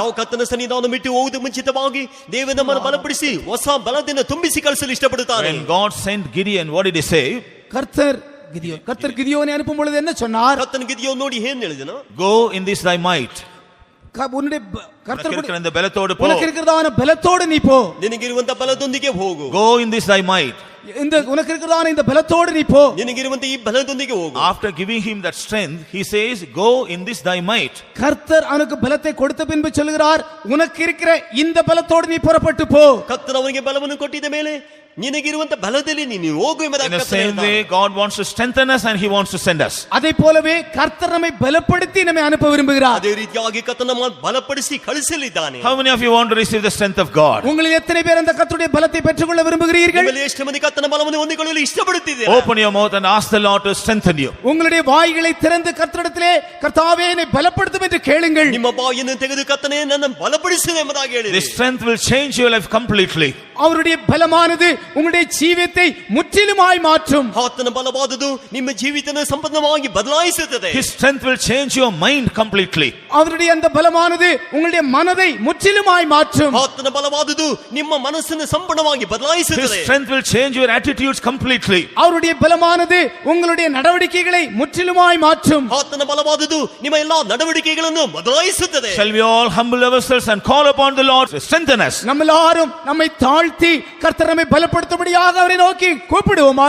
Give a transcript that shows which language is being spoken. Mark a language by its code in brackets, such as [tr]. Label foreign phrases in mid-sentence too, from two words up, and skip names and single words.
[kn] ನಾವು ಕರ್ತನ ಸನ್ನಿಧಾನ ಬಿಟ್ಟು ಹೋಗುವುದಕ್ಕೆ ಮುಂಚಿತವಾಗಿ ದೇವರು ನಮ್ಮನ್ನು ಬಲಪಡಿಸಿ ಹೊಸ ಬಲದಿಂದ ತುಂಬಿಸಿ ಕಳಿಸಲು ಇಷ್ಟಪಡುತ್ತಾನೆ. [en] When God sent Gideon, what did He say? [ta] கர்த்தர் கிதியோனை அனுப்பும் பொழுது என்ன சொன்னார்? [kn] ಕರ್ತನ ಗಿದಿಯೋನ್ ನೋಡಿ ಏನು ಹೇಳಿದನು? [en] Go in this thy might. [ta] உன்னுடைய கர்த்தர் இந்த பலத்தோடு போ. உனக்கு இருக்கிறதான பலத்தோடு நீ போ. [kn] ನಿನಗಿರುವಂತ ಬಲದೊಂದಿಗೆ ಹೋಗು. [en] Go in this thy might. [ta] இந்த உனக்கு இருக்கிறதான இந்த பலத்தோடு நீ போ. [kn] ನಿನಗಿರುವಂತ ಈ ಬಲದೊಂದಿಗೆ ಹೋಗು. [en] After giving him that strength, he says, go in this thy might. [ta] கர்த்தர் அவனுக்கு பலத்தை கொடுத்த பின்பு சொல்கிறார், உனக்கு இருக்கிற இந்த பலத்தோடு நீ புறப்பட்டு போ. [kn] ಕರ್ತನು ಅವನಿಗೆ ಬಲವನ್ನು ಕೊಟ್ಟಿದ ಮೇಲೆ ನಿನಗಿರುವಂತ ಬಲದಲ್ಲಿ ನೀನು ಹೋಗು ಎಂಬುದಾಗಿ [en] In the same way, God wants to strengthen us and He wants to send us. [ta] அதே போலவே கர்த்தர் நம்மை பலப்படுத்தி நம்மை அனுப்ப விரும்புகிறார். [kn] ಅದೇ ರೀತಿಯಾಗಿ ಕರ್ತನು ನಮ್ಮನ್ನು ಬಲಪಡಿಸಿ ಕಳಿಸಲಿದ್ದಾನೆ. [en] How many of you want to receive the strength of God? [ta] உங்களில் எத்தனை பேர் அந்த கர்த்தருடைய பலத்தை பெற்றுக்கொள்ள விரும்புகிறீர்கள்? [kn] ನಿಮ್ಮಲ್ಲಿ ಎಷ್ಟು ಮಂದಿ ಕರ್ತನ ಬಲವನ್ನು ಹೊಂದಿಕೊಳ್ಳಲು ಇಷ್ಟಪಡುತ್ತಿದ್ದೀರಾ? [en] Open your mouth and ask the Lord to strengthen you. [ta] உங்களுடைய வாய்களை திறந்து கர்த்தரிடத்திலே கர்த்தாவே என்னை பலப்படுத்தும் என்று கேளுங்கள். [kn] ನಿಮ್ಮ ಬಾಯನ್ನು ತೆಗೆದು ಕರ್ತನೇ ನನ್ನನ್ನು ಬಲಪಡಿಸು ಎಂಬುದಾಗಿ ಹೇಳಿರಿ. [en] This strength will change your life completely. [ta] அவருடைய பலமானது உங்களுடைய ஜீவியத்தை முற்றிலுமாய் மாற்றும். [kn] ಆತನ ಬಲವಾದುದು ನಿಮ್ಮ ಜೀವಿತನ ಸಂಪೂರ್ಣವಾಗಿ ಬದಲಾಯಿಸುತ್ತದೆ. [en] His strength will change your mind completely. [ta] அவருடைய அந்த பலமானது உங்களுடைய மனதை முற்றிலுமாய் மாற்றும். [kn] ಆತನ ಬಲವಾದುದು ನಿಮ್ಮ ಮನಸ್ಸನ್ನು ಸಂಪೂರ್ಣವಾಗಿ [en] His [kn] ಬದಲಾಯಿಸುತ್ತದೆ. [en] strength will change your attitudes completely. [ta] அவருடைய பலமானது உங்களுடைய நடவடிக்கைகளை முற்றிலுமாய் மாற்றும். [kn] ಆತನ ಬಲವಾದುದು ನಿಮ್ಮ ಎಲ್ಲಾ ನಡವಳಿಕೆಗಳನ್ನು ಬದಲಾಯಿಸುತ್ತದೆ. [en] Shall we all humble ourselves and call upon the Lord to strengthen us? [ta] நம்ம எல்லாரும் நம்மை தாழ்த்தி கர்த்தர் நம்மை பலப்படுத்தும்படியாக அவரை நோக்கி கூப்பிடுவோமாக.